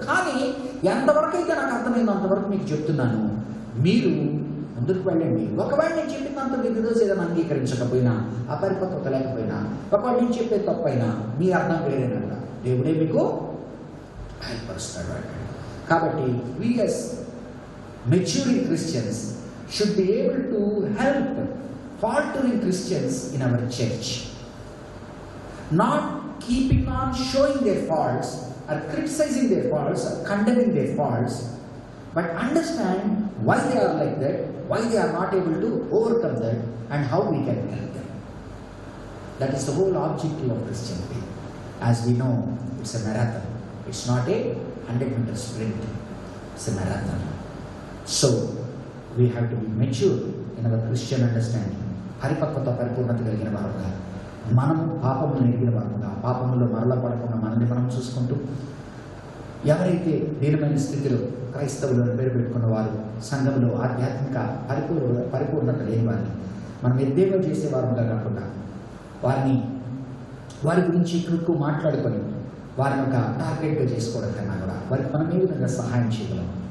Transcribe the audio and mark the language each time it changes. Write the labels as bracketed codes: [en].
[te] కానీ ఎంతవరకు అయితే నాకు అర్థమైందో అంతవరకు మీకు చెప్తున్నాను. మీరు ముందుకు వెళ్ళండి. ఒకవేళ నేను చెప్పినంత మీరు ఈరోజు ఏదైనా అంగీకరించకపోయినా, అపరిపక్వత లేకపోయినా, ఒకవేళ నేను చెప్పే తప్పైనా మీ అర్థం వేరేనట, దేవుడే మీకు బయలుపరుస్తాడు. కాబట్టి [en] we as maturing Christians should be able to help faltering Christians in our church, not keeping on showing their faults or criticizing their faults or condemning their faults, but understand why they are like that, why they are not able to overcome that, and how we can help them. That is the whole objective of Christianity. As we know, it's a marathon. It's not a 100-meter sprint. It's a marathon. So we have to be mature in our Christian understanding. [te] పరిపక్వత, పరిపూర్ణత కలిగిన వారుగా, మనము పాపములు ఎరిగిన వారుగా, పాపములో మరల పడకుండా మనల్ని మనం చూసుకుంటూ, ఎవరైతే దీనమైన స్థితిలో క్రైస్తవులను పేరు పెట్టుకున్న వారు, సంఘంలో ఆధ్యాత్మిక పరిపూర్ణత లేని వారిని మనం ఎద్దేవా చేసే వారుగా కాకుండా, వారి గురించి ఎక్కువ మాట్లాడుకొని వారిని ఒక టార్గెట్గా చేసుకోవడం కన్నా కూడా వారికి మనం ఏ విధంగా సహాయం చేయగలం?